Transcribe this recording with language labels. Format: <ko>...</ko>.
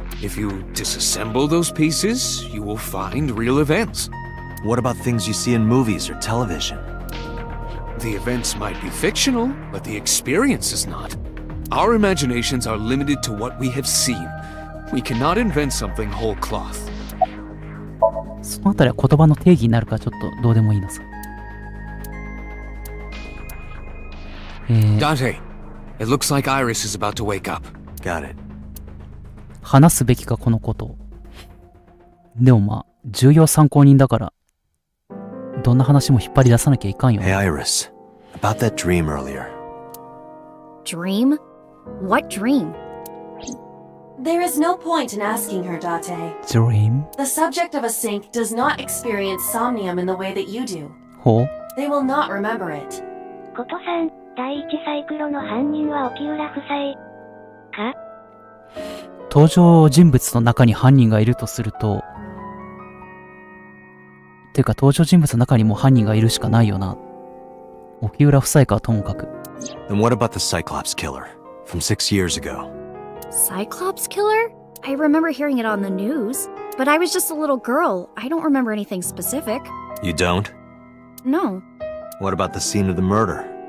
<en>If you disassemble those pieces, you will find real events. What about things you see in movies or television? The events might be fictional, but the experience is not. Our imaginations are limited to what we have seen. We cannot invent something whole cloth.</en> <ja>そのあたりは言葉の定義になるからちょっとどうでもいいのさ。</ja> <en>Dante, it looks like Iris is about to wake up. Got it.</en> <ja>話すべきかこのことを。でもまあ、重要参考人だから、どんな話も引っ張り出さなきゃいかんよね。</ja> <en>Hey Iris, about that dream earlier. Dream? What dream? There is no point in asking her, Date. Dream? The subject of a sink does not experience somnium in the way that you do.</en> <ja>ほう。</ja> <en>They will not remember it.</en> <ja>ことさん、第一サイクロの犯人は沖浦夫妻か？登場人物の中に犯人がいるとすると、ていうか登場人物の中にも犯人がいるしかないよな。沖浦夫妻かはともかく。</ja> <en>Then what about the Cyclops killer from 6 years ago? Cyclops killer? I remember hearing it on the news, but I was just a little girl. I don't remember anything specific. You don't? No, What about the scene of the murder?</en>